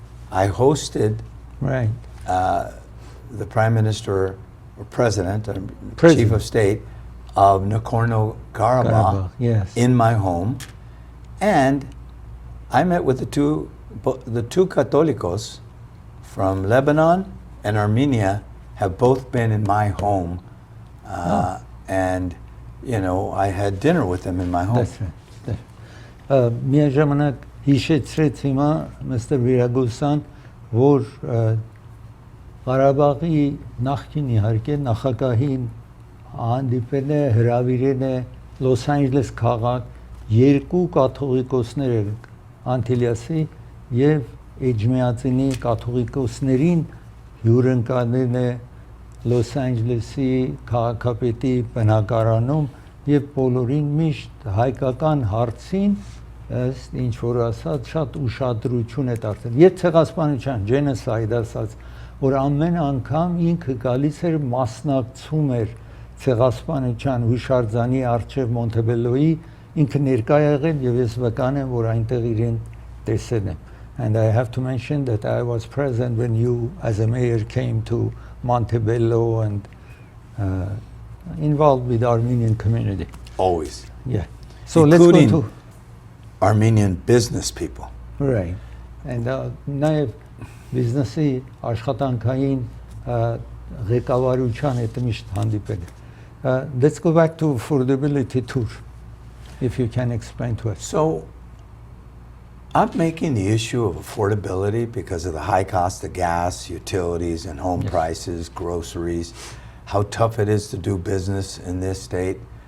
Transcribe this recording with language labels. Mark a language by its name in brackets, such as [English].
[English] I hosted the Prime Minister or President, Chief of State of Nagorno-Karabakh in my home. And I met with the two Catholicos from Lebanon and Armenia have both been in my home. And, I had dinner with them in my home. That's right. [Armenian] Միաժամանակ հիշեցրեց հիմա Mr. Viragosan, որ Ղարաբաղի նախկին իհարկե նախագահին հանդիպել է, հրավիրել է Լոս Անջելես քաղաք, երկու կաթողիկոսներ Անտիլիասի եւ Էջմիածինի կաթողիկոսներին հյուրընկալել է Լոս Անջելեսի քաղաքապետի բնակարանում եւ բոլորին միշտ հայկական հարցին ըստ ինչ որ ասած շատ ուշադրություն է դարձել։ Եվ ցեղասպանության genocide ասած, որ ամեն անգամ ինքը գալիս էր մասնակցում էր ցեղասպանության հուշարձանի արչև Մոնտեբելոյի, ինքը ներկա եղել եւ ես վկան եմ որ այնտեղ իրեն տեսել եմ։ [English] And I have to mention that I was present when you, as a mayor, came to Montebello and involved with the Armenian community. Always. Yeah. So Including let's go to Armenian business people. right. [Armenian] And նաև բիզնեսի աշխատանքային ղեկավարության հետ միշտ հանդիպել եմ. Let's go back to affordability tour, if you can explain to us. So I'm making the issue of affordability because of the high cost of gas, utilities, and home prices, groceries, how tough it is to do business in this state.